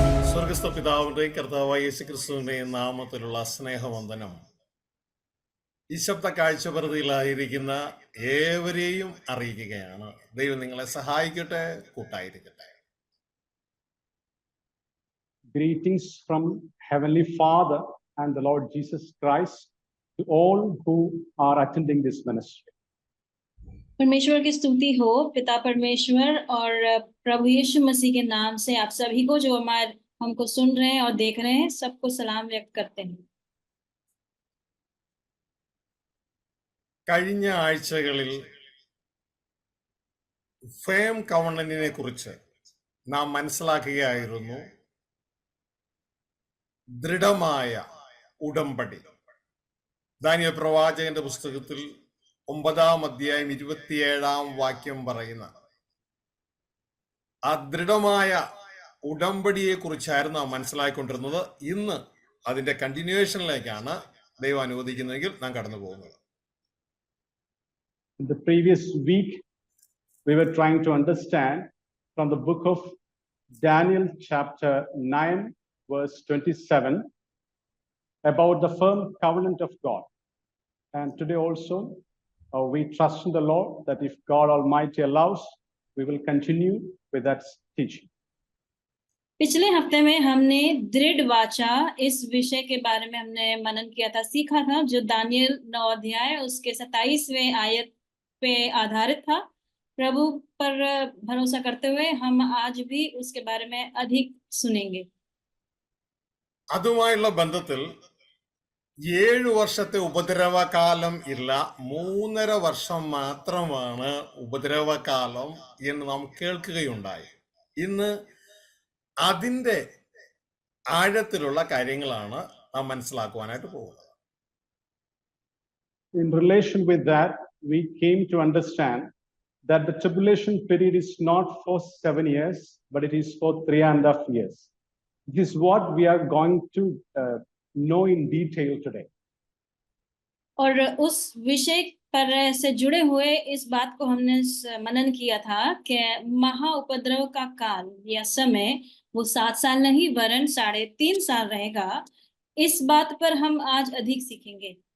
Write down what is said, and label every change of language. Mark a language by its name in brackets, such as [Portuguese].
[Malayalam] സ്വർഗസ്ഥ പിതാവിന്റെയും കർത്താവായ യേശുക്രിസ്തുവിന്റെയും നാമത്തിലുള്ള സ്നേഹവന്ദനം ഈ ശബ്ദ കാഴ്ചപരിധിയിലായിരിക്കുന്ന ഏവരെയും അറിയിക്കുകയാണ്. ദൈവം നിങ്ങളെ സഹായിക്കട്ടെ, കൂട്ടായിരിക്കട്ടെ. [English] Greetings from Heavenly Father and the Lord Jesus Christ to all who are attending this ministry. [Hindi] परमेश्वर की स्तुति हो पिता परमेश्वर और प्रभु यीशु मसीह के नाम से आप सभी को जो हमको सुन रहे हैं और देख रहे हैं सबको सलाम व्यक्त करते हैं. [Malayalam] കഴിഞ്ഞ ആഴ്ചകളിൽ ഫേം കവണന്റിനെ കുറിച്ച് നാം മനസ്സിലാക്കുകയായിരുന്നു. ദൃഢമായ ഉടമ്പടി. ദാനിയേൽ പ്രവാചകന്റെ പുസ്തകത്തിൽ 9-ാം അധ്യായം 27-ാം വാക്യം പറയുന്ന ആ ദൃഢമായ ഉടമ്പടിയെ കുറിച്ചായിരുന്നു നാം മനസ്സിലാക്കിക്കൊണ്ടിരുന്നത്. ഇന്ന് അതിന്റെ കണ്ടിന്യൂവേഷനിലേക്കാണ് ദൈവം അനുവദിക്കുന്നതെങ്കിൽ നാം കടന്നു പോകുന്നത്. [English] In the previous week, we were trying to understand from the book of Daniel, chapter 9, verse 27, about the firm covenant of God. And today also, we trust in the Lord that if God Almighty allows, we will continue with that teaching. [Hindi] पिछले हफ्ते में हमने दृढ़ वाचा इस विषय के बारे में हमने मनन किया था, सीखा था, जो दानियल 9 अध्याय उसके 27वें आयत पे आधारित था. प्रभु पर भरोसा करते हुए हम आज भी उसके बारे में अधिक सुनेंगे. [Malayalam] അതുമായുള്ള ബന്ധത്തിൽ 7 വർഷത്തെ ഉപദ്രവകാലം ഇല്ല, 3.5 വർഷം മാത്രമാണ് ഉപദ്രവകാലം എന്ന് നാം കേൾക്കുകയുണ്ടായി. ഇന്ന് അതിൻ്റെ ആഴത്തിലുള്ള കാര്യങ്ങളാണ് നാം മനസ്സിലാക്കുവാനായിട്ട് പോകുന്നത്. [English] In relation with that, we came to understand that the tribulation period is not for 7 years, but it is for 3.5 years. This is what we are going to know in detail today. [Hindi] और उस विषय पर से जुड़े हुए इस बात को हमने मनन किया था कि महा उपद्रव का काल या समय वो 7 साल नहीं वरन 3.5 साल रहेगा. इस बात पर हम आज अधिक सीखेंगे.